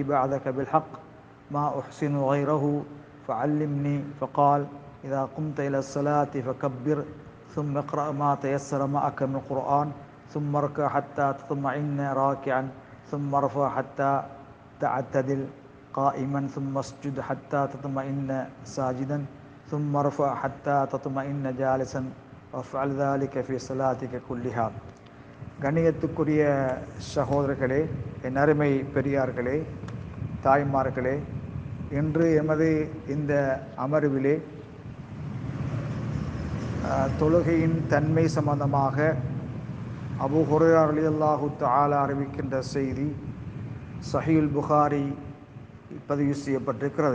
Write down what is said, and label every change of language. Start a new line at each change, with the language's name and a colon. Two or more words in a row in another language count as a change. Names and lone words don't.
Arabic: بعثك بالحق ما أحسن غيره فعلمني فقال إذا قمت إلى الصلاة فكبر ثم اقرأ ما تيسر معك من القرآن ثم اركع حتى تطمئن راكعا ثم ارفع حتى تعتدل قائما ثم اسجد حتى تطمئن ساجدا ثم ارفع حتى تطمئن جالسا وافعل ذلك في صلاتك كلها.
Tamil: கண்ணியத்துக்குரிய சகோதரர்களே, என் அருமை பெரியார்களே, தாய்மார்களே, இன்று எமது இந்த அமர்விலே தொழுகையின் தன்மை சம்பந்தமாக அபூ ஹுரைரா
Arabic: رضي الله تعالى
Tamil: அறிவிக்கின்ற செய்தி சஹீஹுல் புகாரி பதிவு செய்யப்பட்டிருக்கிறது.